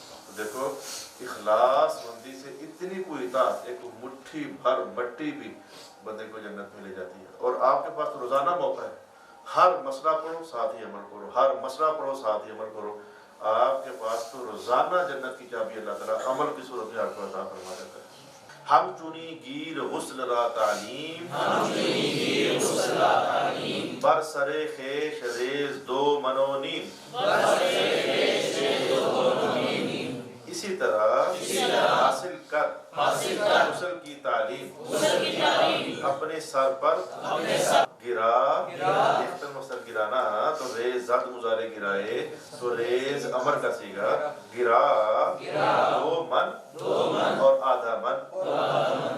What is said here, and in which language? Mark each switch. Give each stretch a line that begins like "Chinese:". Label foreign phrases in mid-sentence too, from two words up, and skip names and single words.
Urdu: تو دیکھو اخلاص مندی سے اتنی کوئی اطاعت، ایک مٹھی بھر مٹی بھی بندے کو جنت میں لے جاتی ہے۔ اور آپ کے پاس روزانہ موقع ہے، ہر مسئلہ پڑھو ساتھ ہی عمل کرو، ہر مسئلہ پڑھو ساتھ ہی عمل کرو، آپ کے پاس تو روزانہ جنت کی چابی اللہ تعالیٰ عمل کی صورت میں آپ کو عطا فرما دیتا ہے۔
Persian: ہم چنی گیر غسل را تعلیم، بر سر خیش ریز 2 من و نیم۔
Urdu: اسی طرح حاصل کر غسل کی تعلیم، اپنے سر پر گرا، اختر مصدر گرانا تو ریز زد مضارع گرائے تو ریز امر کا صیغہ، گرا 2 من اور آدھا من۔